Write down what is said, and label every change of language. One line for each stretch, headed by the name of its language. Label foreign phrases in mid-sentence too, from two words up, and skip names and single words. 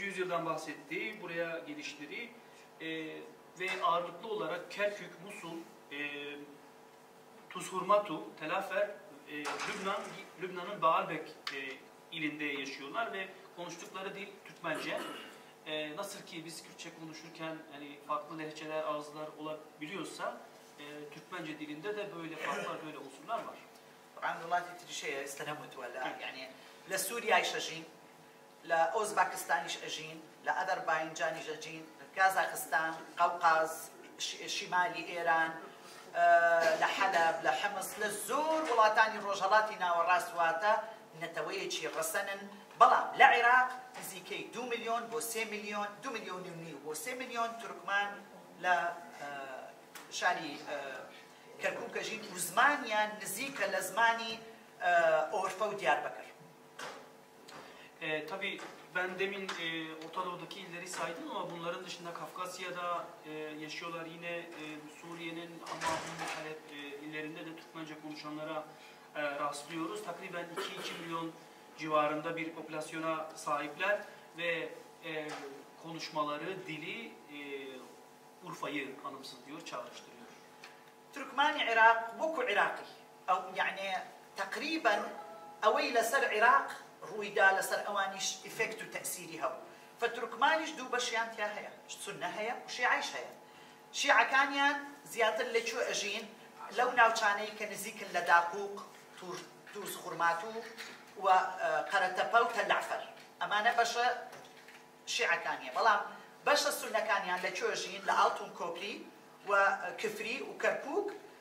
Turkish: yüzyıldan bahsettiği buraya gelişleri ve ağırlıklı olarak Kerkük, Musul, Tuzhurmatu, Telafer, Lübnan'ın Baalbek ilinde yaşıyorlar ve konuştukları dil Türkmence. Nasıl ki biz Kürtçe konuşurken hani farklı lehçeler, ağızlar olabiliyorsa Türkmence dilinde de böyle farklar, böyle unsurlar var.
Central Kurdish: طبعا وڵاتی تریشەیە ئێستا نەموتووە لە یعنی لە سووریایش ئەژین لە ئۆزباکستانیش ئەژین لە ئەذەربایجانیش ئەژین لە کازاخستان قەوقاز شیمالی ئێران لە حەلەب لە حمص لە زۆر وڵاتانی ڕۆژهەڵاتی ناوەڕاست واتە نەتەوەیەکی ڕەسەنن بەڵام لە عێراق نزیکەی 2 ملیۆن بۆ 3 ملیۆن 2 ملیۆن و نیو بۆ 3 ملیۆن تورکمان لە شاری کەرکووکە ژین و زمانیان نزیکە لە زمانی ئۆرفە و دیاربەکر.
Turkish: Tabii ben demin Orta Doğu'daki illeri saydım ama bunların dışında Kafkasya'da yaşıyorlar. Yine Suriye'nin Amman, Halep illerinde de Türkmence konuşanlara rastlıyoruz. Takriben 2 milyon civarında bir popülasyona sahipler ve konuşmaları, dili Urfa'yı anımsatıyor, çağrıştırıyor.
Central Kurdish: تورکمانی عێراق وەکو عێراقی ئەو یعنی تقریبا ئەوەی لەسەر عێراق ڕوویدا لەسەر ئەوانیش ئیفێکت و تەئسیری هەبوو فتورکمانیش دوو بەشیان تیا هەیە سونە هەیە و شیعیش هەیە شیعەکانیان زیاتر لەکوێ ئەژین لەو ناوچانەی کە نزیکن لە داقوق تووز خوڕماتوو و قەرەتەپە و تەلعفەر ئەمانە بەشە شیعەکانیە بەڵام بەشە سونەکانیان لەکوێ ئەژین لە ئاڵتون کۆپلی و کفری و کەرکووک